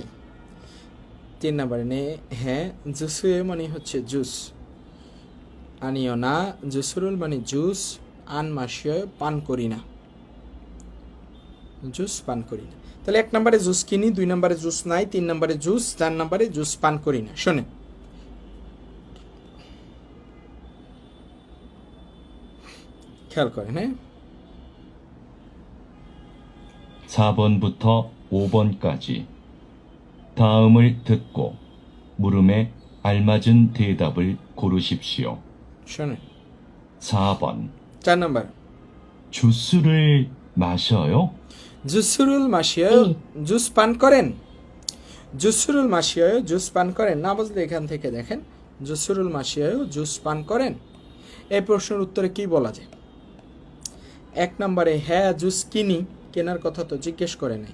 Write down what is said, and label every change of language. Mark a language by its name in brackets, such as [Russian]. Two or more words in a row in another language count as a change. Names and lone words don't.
[Bangla] 3 নাম্বারে নে হ্যাঁ, জুসুয়ে মানে হচ্ছে জুস, আনিও না, জুসুরুল মানে জুস, [Korean] 안 마셔요 [Bangla] পান করি না, জুস পান করি না। তাহলে 1 নম্বরে জুস কিনি, 2 নম্বরে জুস নাই, 3 নম্বরে জুস, 4 নম্বরে জুস পান করি না। শোনেন, খেয়াল করেন। হ্যাঁ, [Korean] 4번부터 5번까지 다음을 듣고 물음에 알맞은 대답을 고르십시오. [Bangla] শোনেন। [Korean] 4번. [Bangla] 4 নম্বর, [Korean] 주스를 마셔요? 주스를 마셔요, [Bangla] জুস পান করেন। [Korean] 주스를 마셔요, [Bangla] জুস পান করেন। না বুঝলে এখান থেকে দেখেন, [Korean] 주스를 마셔요, [Bangla] জুস পান করেন। এই প্রশ্নের উত্তরে কি বলা যায়? 1 নম্বরে হ্যাঁ জুস কিনি, কেনার কথা তো জিজ্ঞেস করে নাই।